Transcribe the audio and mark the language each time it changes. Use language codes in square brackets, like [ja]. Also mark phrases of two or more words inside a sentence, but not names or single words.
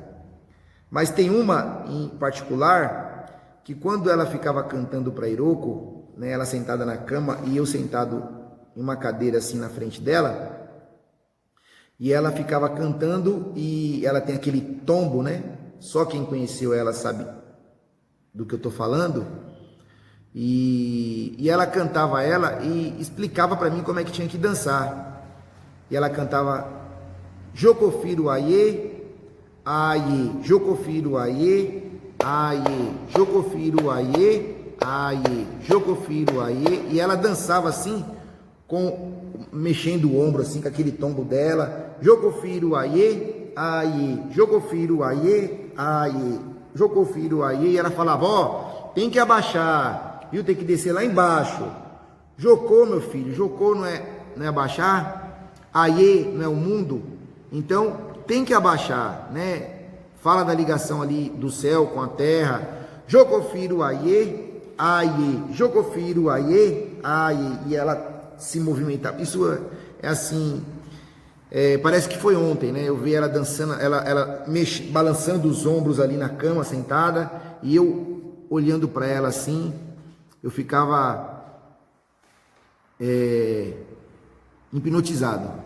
[pt] Mas tem uma em particular que, quando ela ficava cantando para Iroco, né, ela sentada na cama e eu sentado em uma cadeira assim na frente dela, e ela ficava cantando, e ela tem aquele tombo, né? Só quem conheceu ela sabe do que eu estou falando. E ela cantava ela e explicava para mim como é que tinha que dançar. E ela cantava: [yo] Jocofiro aie, aie, Jocofiro aie, aie, Jocofiro aie, aie, Jocofiro aie. [pt] E ela dançava assim, mexendo o ombro assim, com aquele tombo dela: [yo] Jocofiro aie, aie, Jocofiro aie, aie, Jocofiro aie. [pt] E ela falava: ó, tem que abaixar, viu? Tem que descer lá embaixo. Jocô, meu filho, Jocô não é abaixar. Aie não é o mundo, então tem que abaixar, né? Fala da ligação ali do céu com a terra. [yo] Jocofiro aie, aie, Jocofiro aie, aie. [pt] E ela se movimentava. Isso é assim, parece que foi ontem, né? Eu vi ela dançando, ela balançando os ombros ali na cama, sentada, e eu olhando para ela assim, eu ficava hipnotizado.